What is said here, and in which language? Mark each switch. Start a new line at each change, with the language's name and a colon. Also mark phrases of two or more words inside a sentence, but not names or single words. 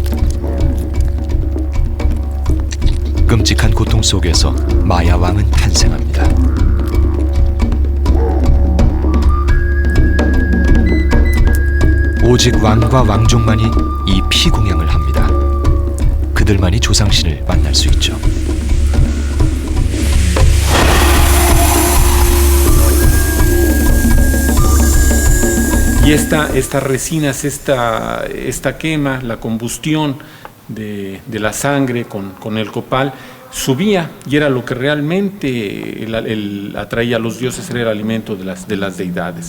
Korean: 끔찍한 고통 속에서 마야 왕은 탄생합니다. 오직 왕과 왕족만이 이 피 공양을 합니다. 그들만이 조상신을 만날 수 있죠.
Spanish: Y estas resinas, esta quema, la combustión de la sangre con el copal subía y era lo que realmente atraía a los dioses, era el alimento de las deidades.